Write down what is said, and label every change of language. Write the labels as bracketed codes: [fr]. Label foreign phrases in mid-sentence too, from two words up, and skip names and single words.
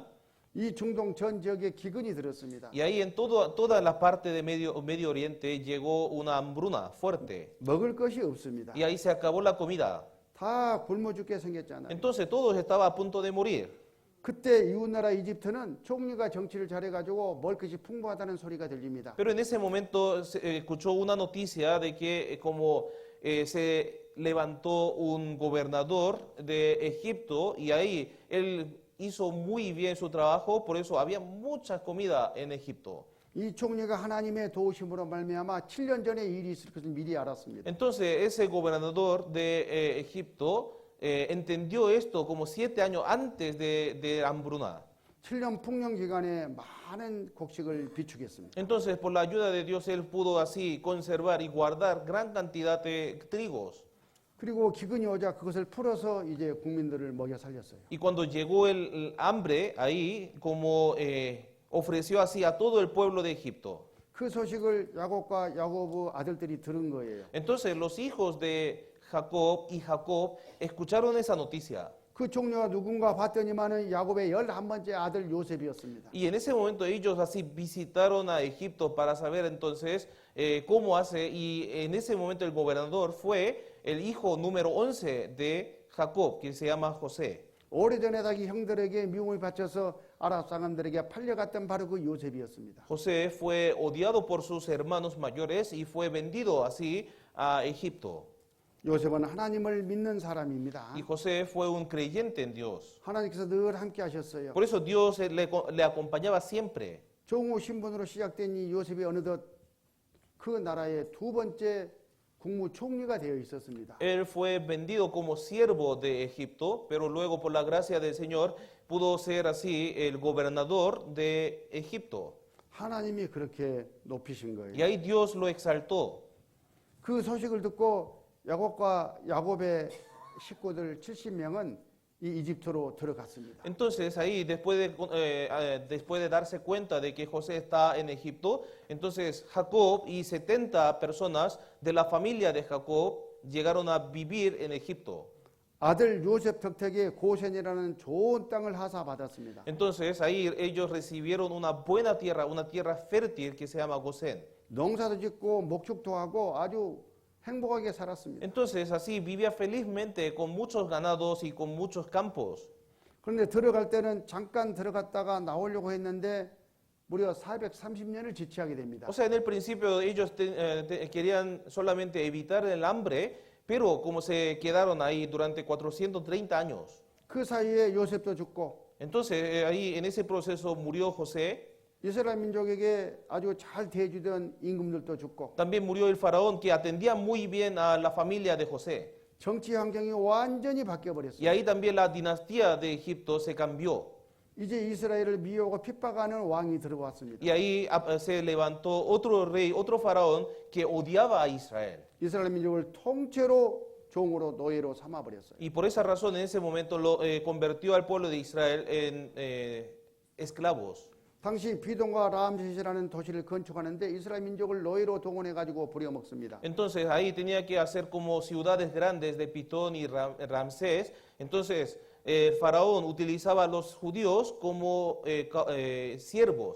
[ko] 이 중동 전 지역에 기근이 들었습니다. [es] Y ahí en toda la parte de Medio Oriente llegó una hambruna fuerte. [ko] 먹을 것이 없습니다. [es] Y ahí se acabó la comida. [ko] 다 굶어 죽게 생겼잖아요. [es] Entonces todos estaban a punto de morir. [ko] 그때 이웃나라 이집트는 총리가 정치를 잘해가지고 먹을 것이 풍부하다는 소리가 들립니다. [es] Pero en ese momento se escuchó una noticia de que como se levantó un gobernador de Egipto y ahí él hizo muy bien su trabajo, por eso había mucha comida en Egipto. [ko] 이 총리가 하나님의 도우심으로 말미암아 7년 전에 일이 있을 것을 미리 알았습니다. [es] Entonces ese gobernador de Egipto entendió esto como 7 años antes de hambruna. [ko] 7년 풍년 기간에 많은 곡식을 비축했습니다. [es] Entonces por la ayuda de Dios él pudo así conservar y guardar gran cantidad de trigos. [ko] 그리고 기근이 오자 그것을 풀어서 이제 국민들을 먹여 살렸어요. [es] Y cuando llegó el hambre ahí, como ofreció así a todo el pueblo de Egipto. [ko] 그 소식을 야곱과 야곱의 아들들이 들은 거예요. [es] Entonces los hijos de Jacob y Jacob escucharon esa noticia. [ko] 그 총리가 누군가 봤더니만은 야곱의 11번째 아들 요셉이었습니다. [es] Y en ese momento ellos así visitaron a Egipto para saber entonces cómo hace. Y en ese momento el gobernador fue el hijo número 11 de Jacob, que se llama José. [ko] 오래전에 자기 형들에게 미움을 바쳐서 아랍 사람들에게 팔려갔던 바로 그 요셉이었습니다. [es] José fue odiado por sus hermanos mayores y fue vendido así a Egipto. [ko] 요셉은 하나님을 믿는 사람입니다. [es] Y José fue un creyente en Dios. [ko] 하나님께서 늘 함께 하셨어요. [es] Por eso Dios le acompañaba siempre. [ko] 종우 신분으로 시작된 이 요셉이 어느덧 그 나라의 두 번째 국무총리가 되어 있었습니다. [es] Él fue vendido como siervo de Egipto, pero luego por la gracia del Señor pudo ser así el gobernador de Egipto. [ko] 하나님이 그렇게 높이신 [es] Y [ko] 거예요. [es] ahí Dios lo exaltó. [ko] 그 소식을 듣고 야곱과 야곱의 식구들 70명은 이 이집트로 들어갔습니다. [es] Entonces ahí, después de darse cuenta de que José está en Egipto, entonces Jacob y 70 personas de la familia de Jacob llegaron a vivir en Egipto. [ko] 아들 요셉 덕택에 고센이라는 좋은 땅을 하사받았습니다. [es] Entonces ahí ellos recibieron una buena tierra, una tierra fértil que se llama Gosén. [ko] 농사도 짓고 목축도 하고 아주 행복하게 살았습니다. [es] Entonces así vivía felizmente con muchos ganados y con muchos campos. [ko] 그런데 들어갈 때는 잠깐 들어갔다가 나오려고 했는데 무려 430년을 지체하게 됩니다. [es] O sea, en el principio ellos querían solamente evitar el hambre, pero como se quedaron ahí durante 430 años. [ko] 그 사이에 요셉도 죽고 [es] Entonces ahí en ese proceso murió José, [ko] 이스라엘 민족에게 아주 잘 대해주던 임금들도 죽고 [es] también murió el faraón que atendía muy bien a la familia de José. [ko] 정치 환경이 완전히 바뀌어 버렸어요. [es] Y ahí también la dinastía de Egipto se cambió. [ko] 이제 이스라엘을 미워하고 핍박하는 왕이 들어왔습니다. [es] Y ahí se levantó otro rey, otro faraón que odiaba a Israel. [ko] 이스라엘 민족을 통째로 종으로 노예로 삼아 버렸어요. [es] Y por esa razón en ese momento lo convirtió al pueblo de Israel en esclavos. [ko] 당시 비동과 람셋이라는 도시를 건축하는데 이스라엘 민족을 노예로 동원해 가지고 부려먹습니다. [es] Entonces ahí tenía que hacer como ciudades grandes de Pitón y Ramsés. Entonces el faraón utilizaba a los judíos como siervos.